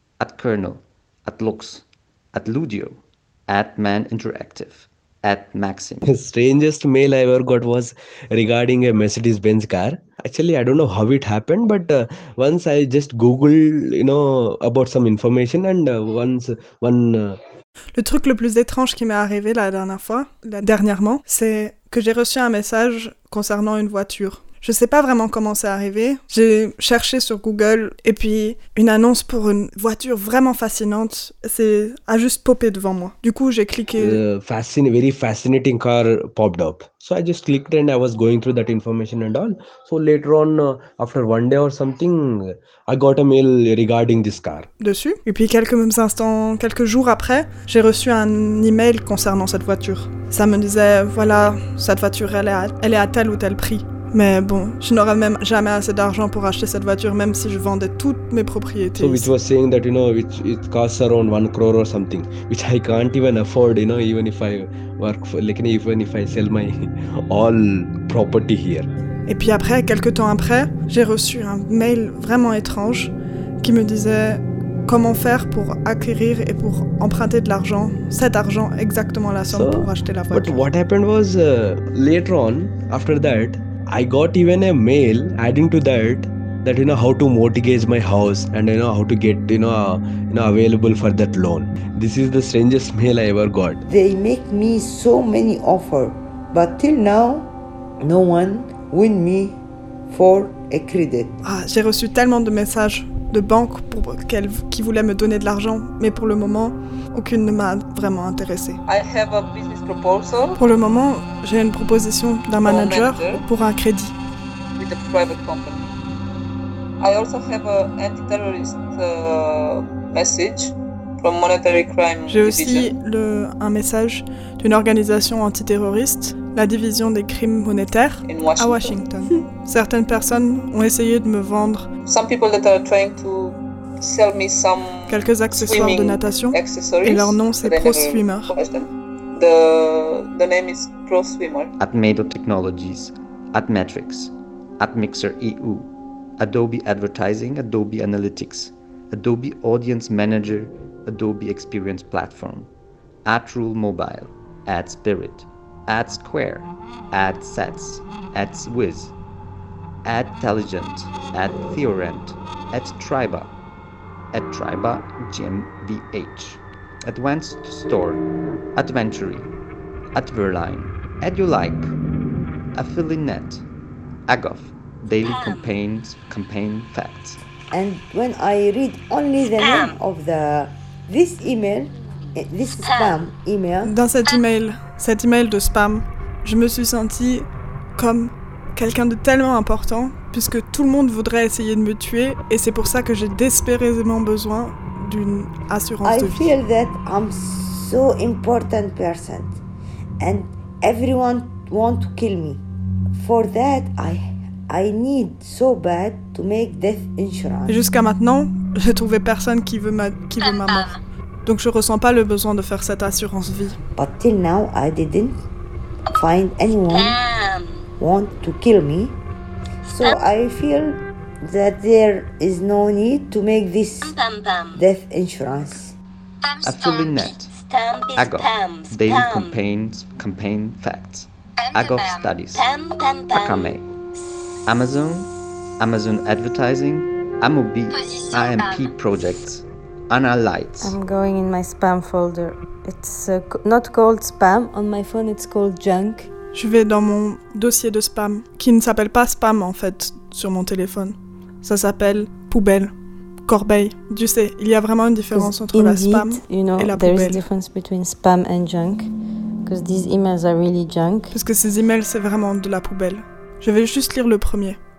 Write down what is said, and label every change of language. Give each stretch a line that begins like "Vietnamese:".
English: Add kernel, add looks. Add Ludio, add man interactive. At Maxim. The strangest mail I ever got was regarding a Mercedes-Benz car. Actually, I don't know how it happened, but once I just Googled, you know, about some information and
French: Le truc le plus étrange qui m'est arrivé dernièrement, c'est que j'ai reçu un message concernant une voiture. Je sais pas vraiment comment c'est arrivé. J'ai cherché sur Google et puis une annonce pour une voiture vraiment fascinante a juste popé devant moi. Du coup, j'ai cliqué.
English: Very fascinating car popped up. So I just clicked and I was going through that information and all. So later on, after one day or something, I got a mail regarding this car.
French: Dessus. Et puis quelques jours après, j'ai reçu un email concernant cette voiture. Ça me disait, voilà, cette voiture, elle est à tel ou tel prix. Mais bon, je n'aurais même jamais assez d'argent pour acheter cette voiture, même si je vendais toutes mes propriétés.
English: So which was saying that, you know, which it costs around 1 crore or something, which I can't even afford, you know, even if I work for, like, even if I sell my all property here.
French: Et puis après, quelques temps après, j'ai reçu un mail vraiment étrange qui me disait comment faire pour acquérir et pour emprunter de l'argent, cet argent, exactement la somme pour acheter la voiture.
English: But what happened was, later on, after that, I got even a mail adding to that, you know, how to mortgage my house and, you know, how to get, you know, available for that loan. This is the strangest mail I ever got. They make me so many offers, but till now, no one win me for a credit.
French: Ah, j'ai reçu tellement de messages de banques qui voulaient me donner de l'argent, mais pour le moment, aucune ne m'a vraiment intéressé.
English: I have a business proposal.
French: Pour le moment, j'ai une proposition d'un manager pour un crédit.
English: With a private company. I also have an anti-terrorist message from Monetary Crime Division.
French: J'ai aussi un message d'une organisation antiterroriste, la division des crimes monétaires, Washington. À Washington. Certaines personnes ont essayé de me vendre
English: some people that are trying to sell me some
French: quelques accessoires de natation et leur nom c'est Pro Swimmer.
English: The name is Pro Swimmer. At Mado Technologies, at Metrics, at Mixer EU, Adobe Advertising, Adobe Analytics, Adobe Audience Manager, Adobe Experience Platform, at Rule Mobile, at Spirit, at Square, at Sets, at Swiz, at Telligent, at Theorent, at Triba, at Triba GmbH, Advanced Store, Adventury, at Verline, at YouLike, AffiliNet, Agoff, Daily Campaigns, Campaign Facts. And when I read only the name of this email, this spam email.
French: Dans cet email de spam, je me suis sentie comme quelqu'un de tellement important, puisque tout le monde voudrait essayer de me tuer, et c'est pour ça que j'ai désespérément besoin d'une assurance de vie.
English: I feel that I'm so important person, and everyone want to kill me. For that, I need so bad to make death insurance.
French: Et jusqu'à maintenant, j'ai trouvé personne qui veut ma mort. Donc je ressens pas le besoin de faire cette assurance vie.
English: But till now, I didn't find anyone want to kill me. So I feel that there is no need to make this death insurance. AffiliNet, Agoff, Daily Campaign Facts, Agoff Studies, Akame, Amazon Advertising, Amobi, IMP Projects, Anna Lights. I'm going in my spam folder. It's not called spam. On my phone it's called junk.
French: Je vais dans mon dossier de spam, qui ne s'appelle pas spam en fait, sur mon téléphone. Ça s'appelle poubelle, corbeille. Tu sais, il y a vraiment une différence entre
English: indeed,
French: la spam,
English: you know,
French: et la
English: there
French: poubelle.
English: Is difference between spam and junk, because these emails are really junk.
French: Parce que ces emails, c'est vraiment de la poubelle. Je vais juste lire le premier.